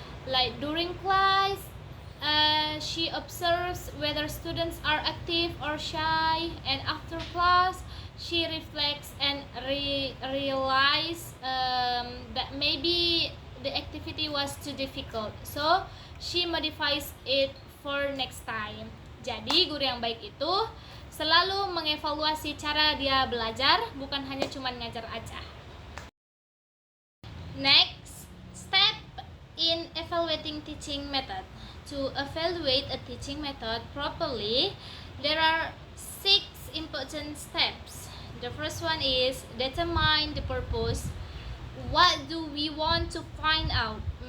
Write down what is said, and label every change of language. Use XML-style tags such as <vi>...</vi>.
<en>Like during class, she observes whether students are active or shy, and after class, she reflects and realize that maybe the activity was too difficult, so she modifies it for next time.</en> <id>Jadi guru yang baik itu selalu mengevaluasi cara dia belajar, bukan hanya cuman ngajar aja.</id> <en>Next step in evaluating teaching method. To evaluate a teaching method properly, there are 6 important steps. The first one is determine the purpose. What do we want to find out?</en>